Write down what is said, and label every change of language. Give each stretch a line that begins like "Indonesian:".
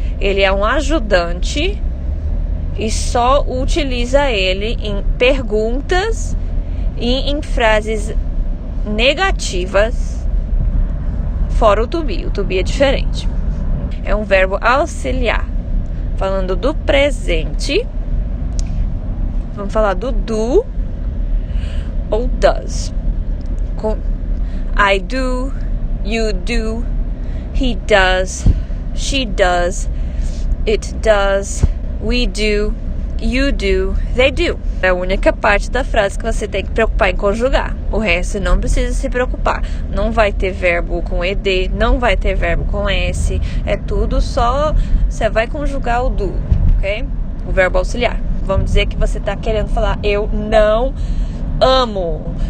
Portuguese: Ele é um ajudante e só utiliza ele em perguntas e em frases negativas, fora o to be. O to be é diferente. É um verbo auxiliar. Falando do presente, vamos falar do do ou does. Com
English: I do, you do, he does, she does, it does, we do, you do, they do.
Portuguese: É a única parte da frase que você tem que preocupar em conjugar. O resto não precisa se preocupar. Não vai ter verbo com ed, não vai ter verbo com s. É tudo só... Você vai conjugar o do, ok? O verbo auxiliar. Vamos dizer que você tá querendo falar eu não amo.